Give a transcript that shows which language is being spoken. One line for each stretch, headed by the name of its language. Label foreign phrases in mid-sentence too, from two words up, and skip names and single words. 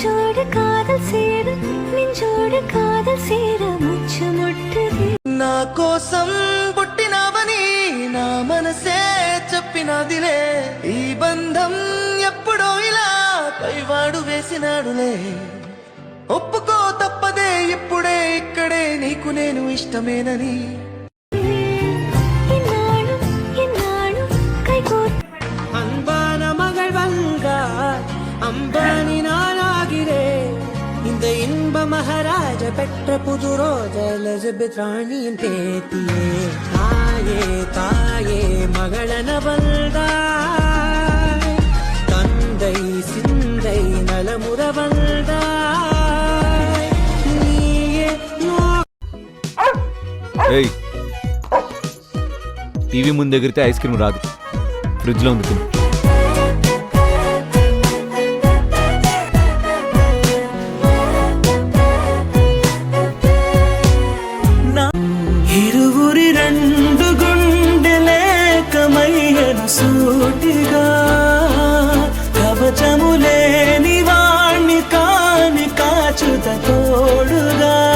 Tamil: நெஞ்சோடு காதல் சேர நெஞ்சோடு காதல் சேர மூச்சு முட்டுது
Telugu: నా కోసం పుట్టినవని నా మనసే చెప్పినదిలే ఈ బంధం ఎప్పుడో ఇలా పైవాడు వేసినాడులే ఒప్పుకో తప్పదే ఇప్పుడే ఇక్కడే నీకు నేను ఇష్టమేనని
Tamil: இந்நாளும் இந்நாளும் கைகோர்த்து அன்பான மகள் வந்தார் அம்பானி நானாகிறேன் இந்த இன்ப மகாராஜ பெற்ற புது ரோஜ எலிசபெத் ராணியின் பேத்தியே தாயே தாயே மகளன வந்தாய் தந்தை சிந்தை நலமுற வந்தாய் நீயே
Telugu: ఏయ్ టీవీ ముందు ఎగిరితే ఐస్ క్రీమ్ రాదు ఫ్రిడ్జ్లో ఉంది తిను. ఇరువురి రెండు గుండెలేకమయ్యను సూటిగా కవచములేని వాణ్ణి కాని కాచుత తోడుగా